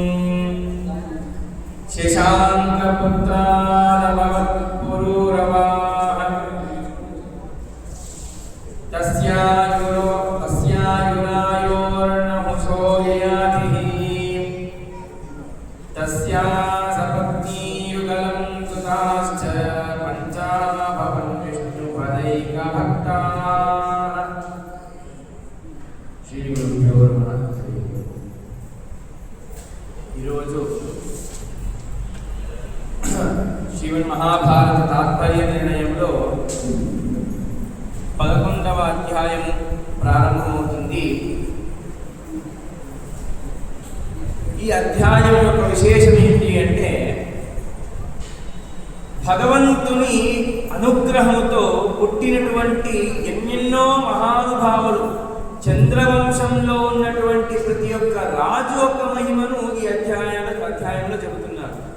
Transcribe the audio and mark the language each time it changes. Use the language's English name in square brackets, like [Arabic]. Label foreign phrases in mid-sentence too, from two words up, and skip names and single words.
[Sanskrit] शशाङ्कपुत्रारभवत्पुरूरवाः तस्यायुरायोर्नहुषो ययातिः तस्या सपत्नीयुगलं सुताश्च पञ्चा भवन् विष्णुपदैकभक्ताः। श्रीगुरुभ्यो नमः। [Telugu] ఈరోజు శ్రీమన్ మహాభారత తాత్పర్య నిర్ణయంలో 11వ అధ్యాయం ప్రారంభమవుతుంది. ఈ అధ్యాయం యొక్క విశేషం ఏంటి అంటే భగవంతుని అనుగ్రహంతో పుట్టినటువంటి ఎన్నెన్నో మహానుభావులు చంద్రవంశంలో ఉన్నటువంటి ప్రతి ఒక్క రాజు యొక్క మహిమను ఈ అధ్యాయంలో చెబుతున్నారు.